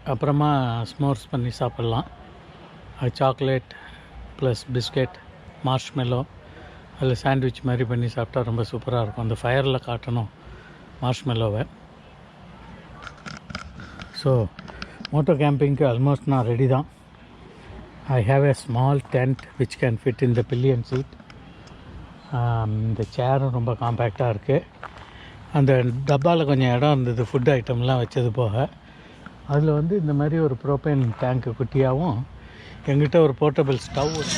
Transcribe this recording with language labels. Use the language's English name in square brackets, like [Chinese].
[Tamil] அப்புறமா ஸ்மோர்ஸ் பண்ணி சாப்பிட்லாம். சாக்லேட் ப்ளஸ் பிஸ்கெட், மார்ஷ்மெல்லோ, அதில் சாண்ட்விச் மாதிரி பண்ணி சாப்பிட்டா ரொம்ப சூப்பராக இருக்கும். அந்த ஃபயரில் காட்டணும் மார்ஷ்மெல்லோவை. ஸோ மோட்டோ கேம்பிங்க்கு ஆல்மோஸ்ட் நான் ரெடி தான். [English] I have a small tent which can fit in the pillion seat. [Tamil] இந்த சேரும் ரொம்ப காம்பேக்டாக இருக்குது. அந்த டப்பாவில் கொஞ்சம் இடம் இருந்தது, ஃபுட் ஐட்டம்லாம் வச்சது போக. அதில் வந்து இந்த மாதிரி ஒரு ப்ரோபேன் டேங்க்கு குட்டியாகவும், எங்கிட்ட ஒரு போர்ட்டபிள் ஸ்டவ்.